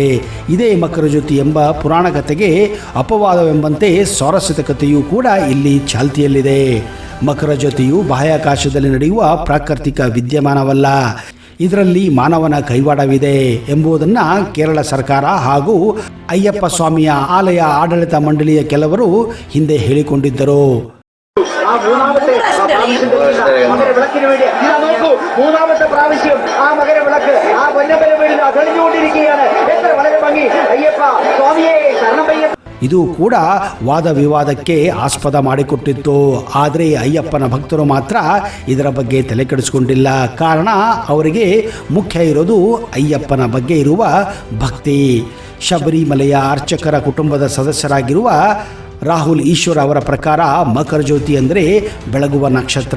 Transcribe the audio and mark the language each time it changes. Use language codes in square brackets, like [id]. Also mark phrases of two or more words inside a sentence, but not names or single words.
[kn] ಇದೇ ಮಕರ ಜ್ಯೋತಿ ಎಂಬ ಪುರಾಣ ಕಥೆಗೆ ಅಪವಾದವೆಂಬಂತೆ ಸ್ವಾರಸ್ಯದ ಕಥೆಯೂ ಕೂಡ ಇಲ್ಲಿ ಚಾಲ್ತಿಯಲ್ಲಿದೆ. ಮಕರ ಜ್ಯೋತಿಯು ಬಾಹ್ಯಾಕಾಶದಲ್ಲಿ ನಡೆಯುವ ಪ್ರಾಕೃತಿಕ ವಿದ್ಯಮಾನವಲ್ಲ, ಇದರಲ್ಲಿ ಮಾನವನ ಕೈವಾಡವಿದೆ ಎಂಬುದನ್ನು ಕೇರಳ ಸರ್ಕಾರ ಹಾಗೂ ಅಯ್ಯಪ್ಪ ಸ್ವಾಮಿಯ ಆಲಯ ಆಡಳಿತ ಮಂಡಳಿಯ ಕೆಲವರು ಹಿಂದೆ ಹೇಳಿಕೊಂಡಿದ್ದರು. [ml] മൂന്നാമത്തെ പ്രാവശ്യം ആ മകരവിളക്ക് ആ പൊന്നമ്പലമേടിൽ തെളിഞ്ഞുകൊണ്ടിരിക്കുകയാണ്. എത്ര വളരെ ഭംഗി. അയ്യപ്പ സ്വാമിയെ ശരണമയ്യപ്പ. [kn] ಇದು ಕೂಡ ವಾದ ವಿವಾದಕ್ಕೆ ಆಸ್ಪದ ಮಾಡಿಕೊಟ್ಟಿತ್ತು. ಆದರೆ ಅಯ್ಯಪ್ಪನ ಭಕ್ತರು ಮಾತ್ರ ಇದರ ಬಗ್ಗೆ ತಲೆ ಕೆಡಿಸಿಕೊಂಡಿಲ್ಲ. ಕಾರಣ ಅವರಿಗೆ ಮುಖ್ಯ ಇರೋದು ಅಯ್ಯಪ್ಪನ ಬಗ್ಗೆ ಇರುವ ಭಕ್ತಿ. ಶಬರಿಮಲೆಯ ಅರ್ಚಕರ ಕುಟುಂಬದ ಸದಸ್ಯರಾಗಿರುವ ರಾಹುಲ್ ಈಶ್ವರ್ ಅವರ ಪ್ರಕಾರ ಮಕರ ಜ್ಯೋತಿ ಅಂದರೆ ಬೆಳಗುವ ನಕ್ಷತ್ರ.